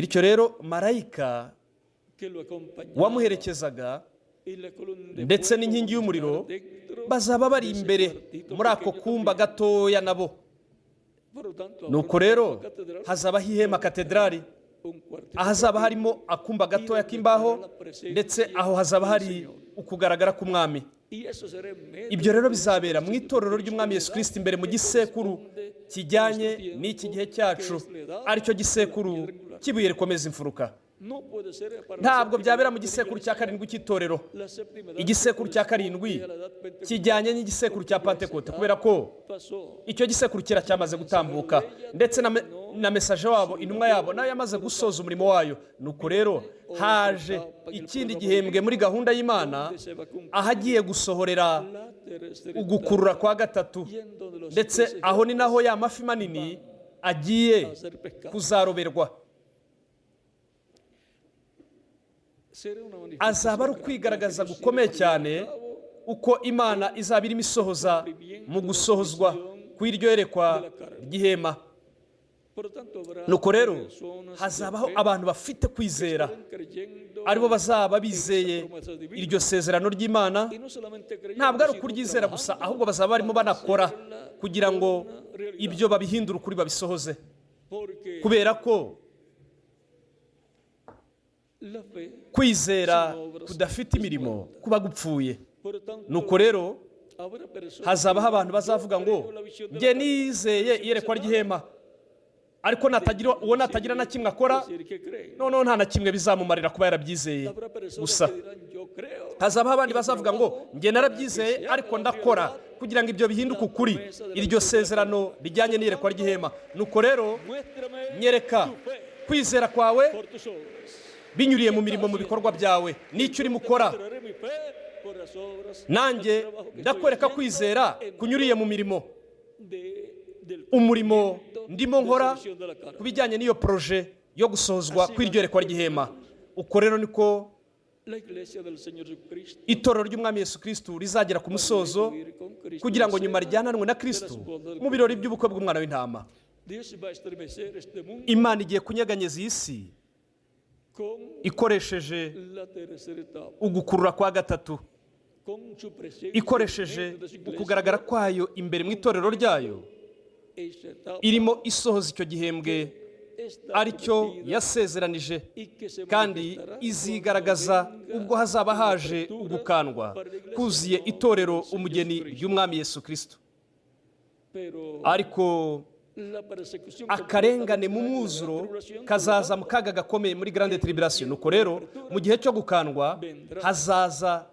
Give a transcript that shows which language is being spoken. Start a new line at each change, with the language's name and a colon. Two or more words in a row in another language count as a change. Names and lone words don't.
Kinyarwanda: Bityo rero marayika
Spanish: que lo acompañaba
Kinyarwanda: wamuherekezaga
Spanish: y la columna de
Kinyarwanda: ndetse
Spanish: fuego
Kinyarwanda: n'inkingi y'umuriro
Spanish: dentro,
Kinyarwanda: bazaba bari imbere muri ako kumba gatoya nabo.
Spanish: por lo tanto,
Kinyarwanda: Nuko rero hazabaho ihema katedrali,
Spanish: un cuartito
Kinyarwanda: ahazaba harimo akumba gatoya k'imbaho, ndetse aho hazaba hari ukugaragara k'umwami.
Spanish: y eso será en medio
Kinyarwanda: Ibyo rero bizabera mu itorero ry'umwami Yesu Kristo imbere mu gisekuru kijyanye n'iki gihe cyacu, aricyo gisekuru cy'ibuye rikomeza imfuruka.
Spanish: no puede ser para
Kinyarwanda: Ntabwo byabera mu gisekuru cya karindwi cy'itorero.
Spanish: la séptima edad,
Kinyarwanda: Igisekuru cya karindwi kijyanye n'igisekuru cya Pentekote, kubera ko
Spanish: pasó
Kinyarwanda: icyo gisekuru kera cyamaze gutambuka, ndetse na mesaje wabo, intumwa yabo nayo yamaze gusoza umurimo wayo. Nuko rero haje ikindi gihembwe muri gahunda y'Imana,
Spanish: se va a cumplir
Kinyarwanda: ahagiye gusohorera
Spanish: la tercera
Kinyarwanda: ugukurura kwa gatatu,
Spanish: y en donde los
Kinyarwanda: ndetse
Spanish: peces
Kinyarwanda: aho ni naho ya mafi manini agiye
Spanish: a ser pescados.
Kinyarwanda: kuzaroberwa.
Spanish: Será una
Kinyarwanda: Azaba ari ukwigaragaza gukomeye cyane uko Imana izaba irimo isohoza mu gusohozwa kw'iryo yerekwa ry'ihema.
Spanish: Por lo tanto, habrá
Kinyarwanda: Nuko rero
Spanish: personas
Kinyarwanda: hazabaho abantu bafite kwizera,
Spanish: creyendo
Kinyarwanda: aribo bazaba bizeye iryo sezerano ry'Imana.
Spanish: y no solamente creyendo,
Kinyarwanda: Ntabwo ari
Spanish: sino
Kinyarwanda: ukuryizera
Spanish: trabajando
Kinyarwanda: gusa, ahubwo bazaba barimo banakora kugira ngo ibyo babihindure ukuri babisohoze,
Spanish: porque
Kinyarwanda: kubera ko
Spanish: la fe,
Kinyarwanda: kwizera kudafite imirimo kuba gupfuye.
Spanish: por lo tanto,
Kinyarwanda: Nuko rero
Spanish: habrá personas
Kinyarwanda: hazabaho abantu bazavuga ngo njye nizeye iyerekwa ry'ihema, ariko natagira na kimwe akora,
Spanish: decir que creen.
Kinyarwanda: noneho nta na kimwe bizamumarira kuba yarabyizeye
Spanish: Habrá personas
Kinyarwanda: gusa.
Spanish: que dirán, yo creo.
Kinyarwanda: Hazabaho abandi bazavuga ngo njye narabyizeye ariko ndakora kugira ngo ibyo bihinduke ukuri, iryo sezerano rijyanye n'iyerekwa ry'ihema. Nuko rero
Spanish: Muéstrame
Kinyarwanda: nyereka
Spanish: tu fe
Kinyarwanda: kwizera kwawe
Spanish: por tus obras.
Kinyarwanda: binyuriye mu mirimo, mu bikorwa byawe, n'icyo urimo ukora.
Spanish: Mostraré mi fe por las obras,
Kinyarwanda: Nanjye
Spanish: el trabajo que
Kinyarwanda: ndakwereka
Spanish: estoy
Kinyarwanda: kwizera
Spanish: haciendo en
Kinyarwanda: kunyuriye mu mirimo,
Spanish: del
Kinyarwanda: umurimo
Spanish: cumplimiento
Kinyarwanda: ndimo
Spanish: de
Kinyarwanda: nkora
Spanish: la misión de la carne.
Kinyarwanda: ku bijyanye n'iyo poroje yo gusohozwa kw'iryo yerekwa ry'ihema. Uko rero niko
Spanish: la iglesia del Señor Jesucristo
Kinyarwanda: itorero ry'umwami Yesu Kristo rizagera ku musozo kugira ngo nyuma rijyananwe na Kristo mu birori by'ubukwe bw'umwana w'intama.
Spanish: Dios va a estremecer este mundo
Kinyarwanda: Imana igiye kunyeganyeza iyi si
Spanish: con
Kinyarwanda: ikoresheje
Spanish: la tercera etapa,
Kinyarwanda: ugukurura kwa gatatu,
Spanish: con su presencia
Kinyarwanda: ikoresheje
Spanish: dentro de su iglesia.
Kinyarwanda: ukugaragara kwayo imbere mu itorero ryayo,
Spanish: Esa etapa
Kinyarwanda: irimo isohoza icyo gihembwe
Spanish: está
Kinyarwanda: aricyo
Spanish: prometida
Kinyarwanda: yasezeranije,
Spanish: y que se
Kinyarwanda: kandi
Spanish: manifestará
Kinyarwanda: izigaragaza
Spanish: cuando
Kinyarwanda: ubwo
Spanish: venga
Kinyarwanda: hazaba
Spanish: la
Kinyarwanda: haje
Spanish: apertura
Kinyarwanda: ugukandwa
Spanish: para la iglesia
Kinyarwanda: kuzuye
Spanish: del
Kinyarwanda: itorero
Spanish: Señor
Kinyarwanda: umugeni
Spanish: Jesucristo.
Kinyarwanda: ry'umwami Yesu Kristo.
Spanish: Pero
Kinyarwanda: Ariko
Spanish: la persecución
Kinyarwanda: akarengane
Spanish: completa
Kinyarwanda: mu
Spanish: de la
Kinyarwanda: mwuzuro
Spanish: tribulación,
Kinyarwanda: kazaza mu kaga gakomeye muri
French: grande tribulation.
Kinyarwanda: Nuko rero mu gihe cyo gukandwa hazaza